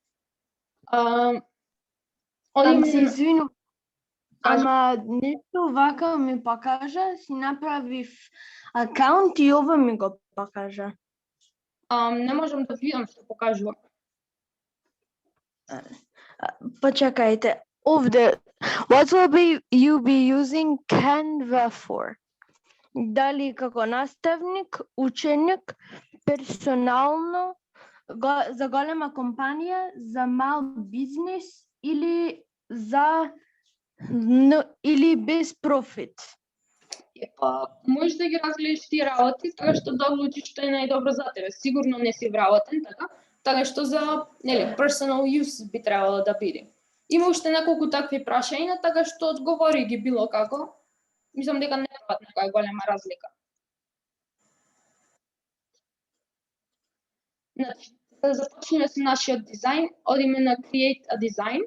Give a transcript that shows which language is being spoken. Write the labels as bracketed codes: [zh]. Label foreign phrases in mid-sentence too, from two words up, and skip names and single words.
[mk] Се извинувам, ама нешто вака ми покажа, си направив акаунт и ова ми го покажа. Не можам да видам што покажува. Почекајте, овде, [en] what will you be using Canva for? [mk] Дали како наставник, ученик, персонално, за голема компанија, за мал бизнес или или без профит? Можеш да ги разгледаш тие работи, така што да одлучиш што е најдобро за тебе. Сигурно не си вработен, така што за [en] personal use [mk] би требало да биде. Има уште неколку такви прашања, така што одговори ги било како. Мислам дека не прават некоја голема разлика. Значи, да започнеме со нашиот дизајн, одиме на [en] Create a Design.